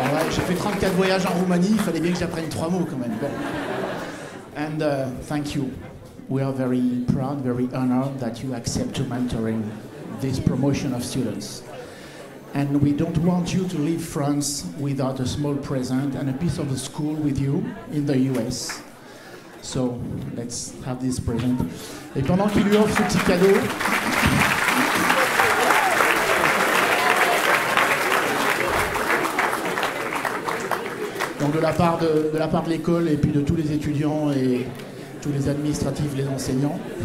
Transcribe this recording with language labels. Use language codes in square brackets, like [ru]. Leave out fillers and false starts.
[fr] J'ai fait 34 voyages en Roumanie, il fallait bien que j'apprenne 3 mots quand même. Bon. [en] And thank you. We are very proud, very honored that you accept to mentoring this promotion of students. And we don't want you to leave France without a small present and a piece of the school with you in the US. So let's have this present. [fr] Et pendant qu'il lui offre ce petit cadeau, Donc de la part de l'école et puis de tous les étudiants et tous les administratifs, les enseignants.